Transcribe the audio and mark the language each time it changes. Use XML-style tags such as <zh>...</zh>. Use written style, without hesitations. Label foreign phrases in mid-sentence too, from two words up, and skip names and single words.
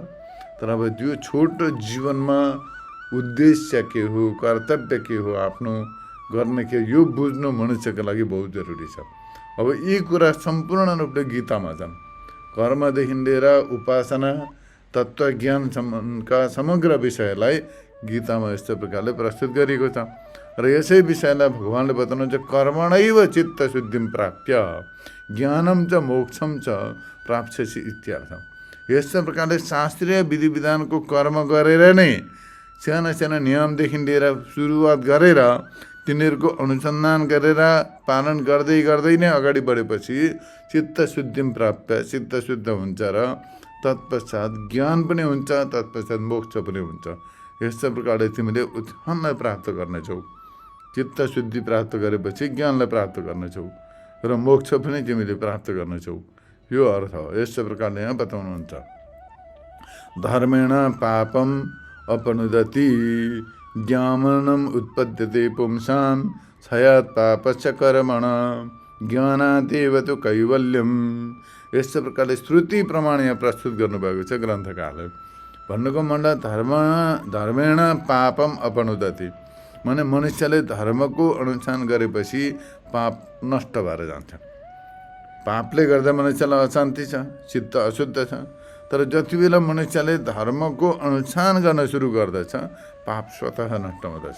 <ne>तर अब त्यो छोटो जीवनमा उद्देश्य के हो, कर्तव्य के हो, आफ्नो गर्ने के, यो बुझ्नु मनुष्यको लागि बहुत जरुरी छ। अब यी कुरा सम्पूर्ण रूपले गीतामा छन्। कर्मदेखि लिएर उपासना, तत्त्वज्ञानका समग्र विषयलाई गीतामा यस्तो प्रकारले प्रस्तुत गरिएको छ। र यसै विषयलाई भगवान्ले बताउनुहुन्छ,</ne> <sa>कर्मणैव चित्तशुद्धिं प्राप्य ज्ञानं च मोक्षं च प्राप्स्यसि इत्यर्थ।</sa> <ne>यस्तो प्रकारले शास्त्रीय विधि विधानको कर्म गरेर नै, साना साना नियमदेखि लिएर सुरुवात गरेर तिनीहरूको अनुसन्धान गरेर पालन गर्दै गर्दै नै अगाडि बढेपछि</ne> <sa>चित्तशुद्धिं प्राप्य,</sa> <ne>चित्त शुद्ध हुन्छ र तत्पश्चात ज्ञान पनि हुन्छ, तत्पश्चात मोक्ष पनि हुन्छ। यस्तो प्रकारले तिमीले उत्थानलाई प्राप्त गर्नेछौ। चित्तशुद्धि प्राप्त गरेपछि ज्ञानलाई प्राप्त गर्नेछौ र मोक्ष पनि तिमीले प्राप्त गर्नेछौ। यो अर्थ हो। यस्तो प्रकारले यहाँ बताउनुहुन्छ,</ne> <sa>धर्मेण पापम अपनुदति ज्ञानम् उत्पद्यते पुंसां क्षयात् पापस्य कर्मण ज्ञानादेव तु कैवल्यम।</sa> <ne>यस्तो प्रकारले श्रुति प्रमाण यहाँ प्रस्तुत गर्नुभएको छ ग्रन्थकारले। भन्नुको मतलब</ne> <sa>धर्मेण पापम अपनुदति,</sa> <ne>माने मनुष्यले धर्मको अनुष्ठान गरेपछि पाप नष्ट भएर जान्छ। पापले गर्दा मनुष्यलाई अशान्ति छ, चित्त अशुद्ध छ। तर जति बेला मनुष्यले धर्मको अनुष्ठान गर्न सुरु गर्दछ, पाप स्वतः नष्ट हुँदछ।</ne>